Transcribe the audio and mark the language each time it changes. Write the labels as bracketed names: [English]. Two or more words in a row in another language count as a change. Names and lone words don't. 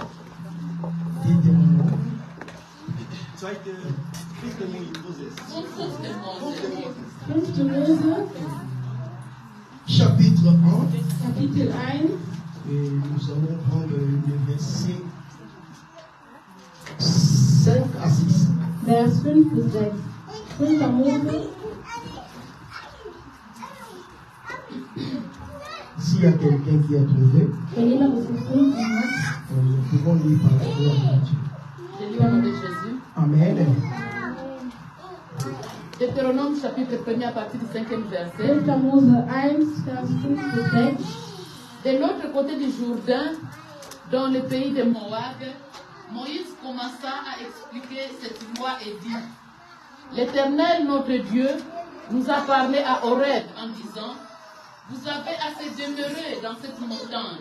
[French] Deutéronome. Chapitre 1. [German] Kapitel 1. [French] Et nous allons prendre le verset 5 à 6. [German] Vers 5 bis 6. 5. Mose [French] S'il y a quelqu'un qui a trouvé, [German] Wenn jemand es gefunden hat, [French] nous pouvons lire par rapport à Dieu. Je lis au nom de Jésus. Amen. Deutéronome chapitre 1 à partir du 5e verset. [German] 1. Mose 1, Vers 5 bis 6. [French] De l'autre côté du Jourdain, dans le pays de Moab, Moïse commença à expliquer cette loi et dit: L'Éternel, notre Dieu, nous a parlé à Horeb en disant: Vous avez assez demeuré dans cette montagne.